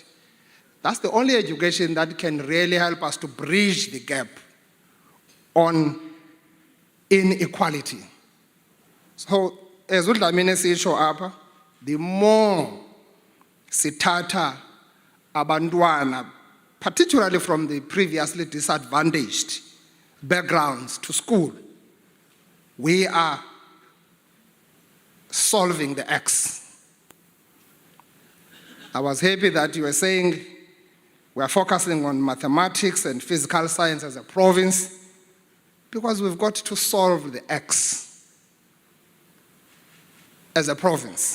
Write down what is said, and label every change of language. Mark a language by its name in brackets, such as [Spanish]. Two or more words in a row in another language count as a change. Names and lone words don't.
[English] That's the only education that can really help us to bridge the gap on inequality. So, as [Xhosa] uDlamini sisho apha, [English] the more [Xhosa] sithatha abantwana, [English] particularly from the previously disadvantaged backgrounds to school, we are solving the X. I was happy that you were saying we are focusing on mathematics and physical science as a province because we've got to solve the X as a province.